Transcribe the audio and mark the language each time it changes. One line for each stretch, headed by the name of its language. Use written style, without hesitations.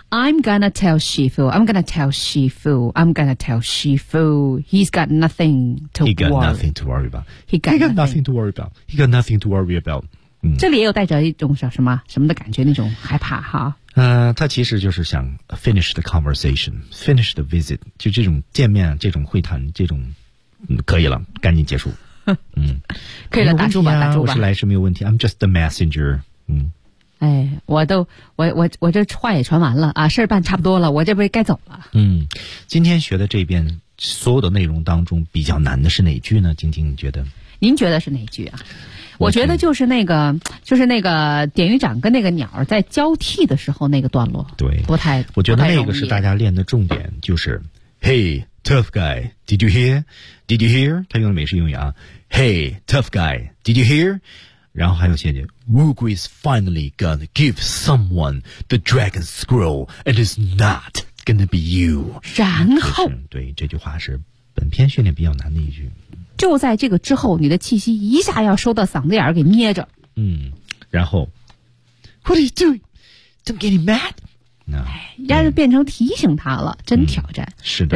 English: I'm gonna tell Shifu he's got nothing to worry about. He got nothing to worry about.
Chinese: 这里也有带着一种什么什么的感觉，那种害怕哈。他其实就是想
English: finish the conversation, finish the visit,
Chinese: 就这种见面，这种会谈，这种、可以了，赶紧结束。可以了，打住吧，打住吧。我是来是没有问题，
English: I'm just the messenger.
Chinese: 哎，我这话也传完了啊，事儿办差不多了，我这不该走了。今天学的这边所有的内容当中比较难的是哪句呢？晶晶，你觉得？您觉得是哪句啊？我觉得就是那个，就是那个典狱长跟那个鸟在交替的时候那个段落，对，不太，我觉得那个是大家练的重点，就是
English: Hey tough guy, did you hear?
Chinese: Did you hear? 他用的美式英语啊 ，
English: Hey tough guy, did you hear?
Chinese: 然后还有下一句
English: ，Wugui is finally gonna give someone the dragon scroll, and it's not gonna be you.
Chinese: 然后，对，这句话是本片训练比较难的一句。就在这个之后，你的气息一下要收到嗓子眼儿给捏着。嗯，然后
English: What are you doing? Don't get him mad.
Chinese: 然后变成提醒他了，真挑战。是的，